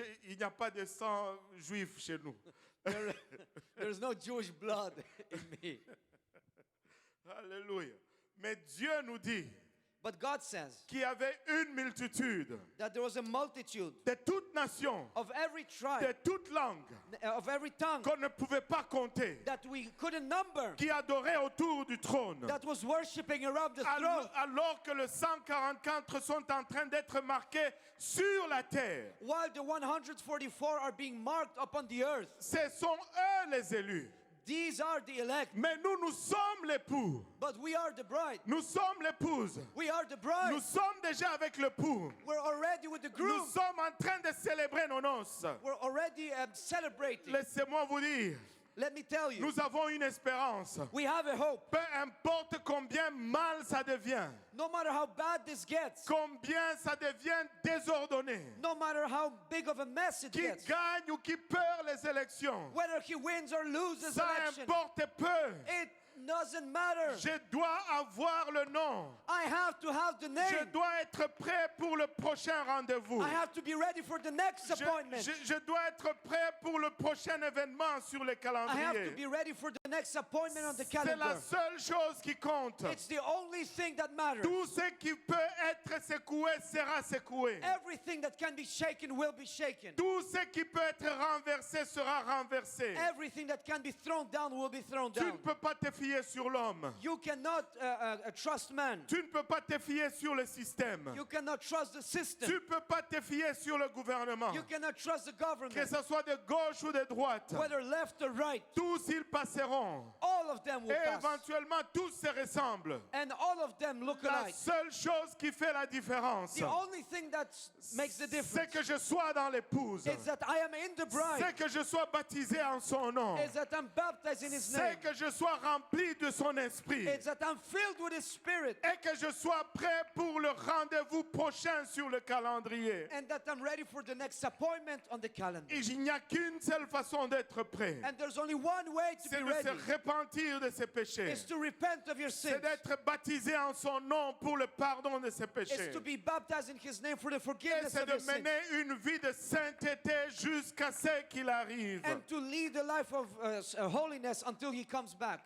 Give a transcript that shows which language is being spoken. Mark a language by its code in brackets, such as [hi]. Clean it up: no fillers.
[fr] Il n'y a pas de sang juif chez nous. [en] There's no Jewish blood in me. [fr] Alléluia. Mais Dieu nous dit [en] But God says [fr] qu'il y avait une multitude [en] that there was a multitude [fr] de toutes nations, [en] of every [fr] de [en] tribe, [fr] toutes langues, [en] of every tongue, [fr] qu'on ne pouvait pas compter, [en] that we couldn't number, [fr] qui adoraient autour du trône. [en] that was worshiping around the throne. [fr] Alors que les 144 sont en train d'être marqués sur la terre. [en] While the 144 are being marked upon the earth. [fr] Ce sont eux les élus. [en] These are the elect. [fr] Mais nous sommes l'époux. [en] But we are the bride. [fr] Nous sommes l'épouse. [en] We are the bride. [fr] Nous sommes déjà avec l'époux. [en] We're already with the [fr] Nous [en] groom. [fr] sommes en train de célébrer nos noces. [en] We're already celebrating. [fr] Laissez-moi vous dire, [en] Let me tell you, [fr] nous avons une espérance. [en] we have a hope. [fr] Peu importe combien mal ça devient, [en] No matter how bad this gets, [fr] combien ça devient désordonné, [en] no matter how big of a mess it [fr] qui [en] gets, [fr] gagne ou qui perd les élections, [en] whether he wins or loses [fr] ça [en] election, [fr] importe peu. [en] it doesn't matter. [fr] Je dois avoir le nom. [en] I have to have the name. [fr] dois être prêt pour le prochain rendez-vous. [en] I have to be ready for the next appointment. [fr] Je dois être prêt pour le prochain événement sur le [en] I have to [fr] calendrier. [en] be ready for the next appointment on the [fr] C'est la [en] calendar. [fr] seule chose qui compte. [en] It's the only thing that matters. [fr] Tout ce qui peut être secoué sera secoué. [en] Everything that can be shaken will be shaken. [fr] Tout ce qui peut être renversé sera renversé. [en] Everything that can be thrown down will be thrown [fr] Tu ne [en] down. [fr] peux pas te fier sur l'homme. [en] You cannot trust man. [fr] Tu ne peux pas te fier sur le système. [en] You cannot trust the [fr] Tu ne [en] system. [fr] peux pas te fier sur le gouvernement. [en] You cannot trust the [fr] Que [en] government, [fr] ce soit de gauche ou de droite. [en] whether left or right. [fr] Tous ils passeront. [en] All of them will [fr] Et [en] pass. [fr] éventuellement, tous se ressemblent. [en] And all of them look [fr] La [en] alike. [fr] seule chose qui fait la différence, [en] The only thing that makes the [fr] c'est [en] difference [fr] que je sois dans l'épouse. [en] is that I am in the [fr] C'est [en] bride, [fr] que je sois baptisé en son nom. [en] is that I'm baptized in His [fr] C'est [en] name, [fr] que je sois rempli de son esprit. [en] is that I'm filled with His Spirit, [fr] Et que je sois prêt pour le rendez-vous prochain sur le calendrier. [en] and that I'm ready for the next appointment on the calendar. [fr] Et il n'y a qu'une seule façon d'être prêt. [en] And there's only one way to [fr] C'est [en] be [fr] de se [en] ready, [fr] repentir de ses péchés. [en] is to repent of your [fr] C'est d'être baptisé en son nom pour le pardon de ses [en] is [fr] péchés. [en] to be baptized in His name for the [fr] Et [en] forgiveness [fr] c'est [en] of your [fr] de [en] sins, [fr] mener une vie de sainteté jusqu'à ce qu'il arrive. [en] and to lead a life of holiness until He comes back.